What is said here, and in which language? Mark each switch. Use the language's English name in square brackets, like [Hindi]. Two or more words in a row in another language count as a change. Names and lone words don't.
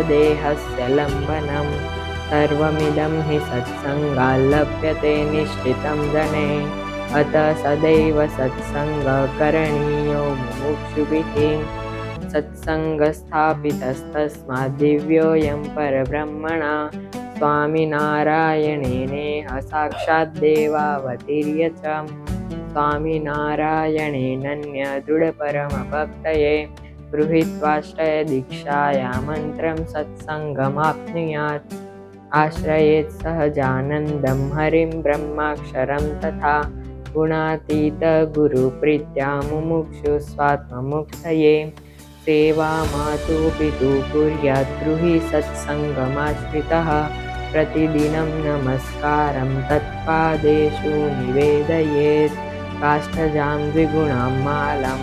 [Sanskrit] દેહસ્ય લંબનમ સર્વમિદં હિ સત્સંગાલ્લભ્યતે નિશ્ચિतं જને અત સદૈવ સત્સંગ કરણીયો મુમુક્ષુભિઃ સત્સંગ સ્થાપિતસ્તસ્માદ્ દિવ્યોऽયં પરબ્રહ્મણા સ્વામિનારાયણેનેહ સાક્ષાત દેવાવતીર્ય ચ સ્વામિનારાયણેનન્ય દૃઢ પરમ ભક્તયે ગૃહીત્વાષ્ટય દીક્ષાયા મંત્રમ સત્સંગમાપ્નુયાત। आश्रयेत् सहजानन्दं हरिं ब्रह्माक्षरं तथा गुणातीतगुरुप्रीत्या मुमुक्षु स्वात्ममुक्तये सेवा मातु पितु कुर्यात् ब्रूहि सत्सङ्गमाश्रितः प्रतिदिनं नमस्कारं तत्पादेषु निवेदयेत् काष्ठजां द्विगुणां मालां